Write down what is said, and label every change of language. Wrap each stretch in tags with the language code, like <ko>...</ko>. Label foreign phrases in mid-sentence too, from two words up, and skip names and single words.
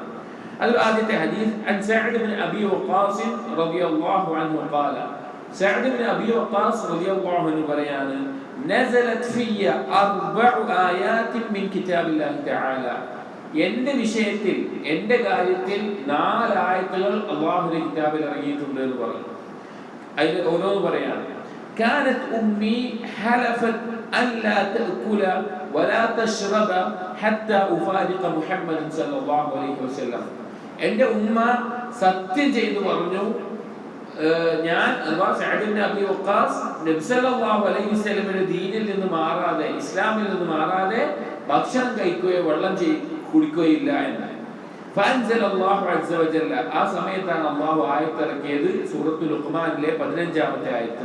<ml>അതിൽ ആദ്യത്തെ ഹദീസ്</ml> <ar>عن سعد بن أبي وقاص رضي الله عنه قال,</ar> <ml>സഅദ് ഇബ്നു അബി വഖാസ് റളിയല്ലാഹു അൻഹു പറയാണ്,</ml> <ar>نزلت في أربع آيات من كتاب الله تعالى.</ar> <ml>എന്റെ വിഷയത്തിൽ, എന്റെ കാര്യത്തിൽ 4 ആയത്തുകൾ അല്ലാഹുവിന്റെ കിതാബിൽ ഇറങ്ങിയിട്ടുണ്ട് എന്ന് പറഞ്ഞു. അതിൽ ഓരോന്ന് പറയാണ്.</ml> <ar>كانت أمي حلفت ألا تأكل ولا تشرب حتى أفارق محمد صلى الله عليه وسلم.</ar> <ml>എൻ്റെ ഉമ്മ സത്യം ചെയ്തു പറഞ്ഞു, ഞാൻ അഥവാ സഅദ് ഇബ്നു അബി വഖാസ് നബി</ml> <ar>صلى الله عليه وسلم</ar> <ml>ദീനിൽ നിന്ന് മാറാതെ, ഇസ്ലാമിൽ നിന്ന് മാറാതെ ഭക്ഷണം കഴിക്കുകയോ വെള്ളം കുടിക്കുകയില്ല എന്ന്.</ml> <ar>فأنزل الله عز وجل,</ar> <ml>ആ സമയത്താണ് അല്ലാഹു ആയത്ത് ഇറക്കിയത്, സൂറത്തുൽ ലുഖ്മാനിലെ 15-ാമത്തെ ആയത്ത്.</ml>